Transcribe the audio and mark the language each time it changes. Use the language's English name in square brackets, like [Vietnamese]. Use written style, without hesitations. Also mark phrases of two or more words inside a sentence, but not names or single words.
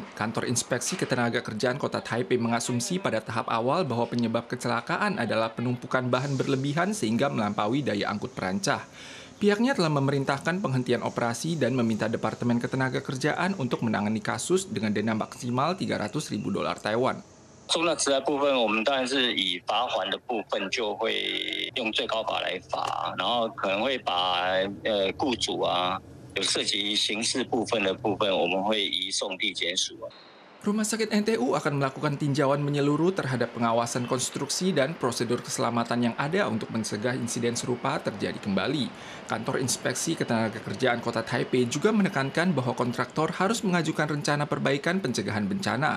[Indonesian] Kantor Inspeksi Ketenagakerjaan Kota Taipei mengasumsi pada tahap awal bahwa penyebab kecelakaan adalah penumpukan bahan berlebihan sehingga melampaui daya angkut perancah. Pihaknya telah memerintahkan penghentian operasi dan meminta Departemen Ketenagakerjaan untuk menangani kasus dengan denda maksimal $300.000 Taiwan. [Chinese] 收纳池的部分，我们当然是以罚款的部分就会用最高法来罚，然后可能会把雇主有涉及刑事部分的部分，我们会移送地检署。 [Indonesian] Rumah Sakit NTU akan melakukan tinjauan menyeluruh terhadap pengawasan konstruksi dan prosedur keselamatan yang ada untuk mencegah insiden serupa terjadi kembali. Kantor Inspeksi Ketenagakerjaan Kota Taipei juga menekankan bahwa kontraktor harus mengajukan rencana perbaikan pencegahan bencana.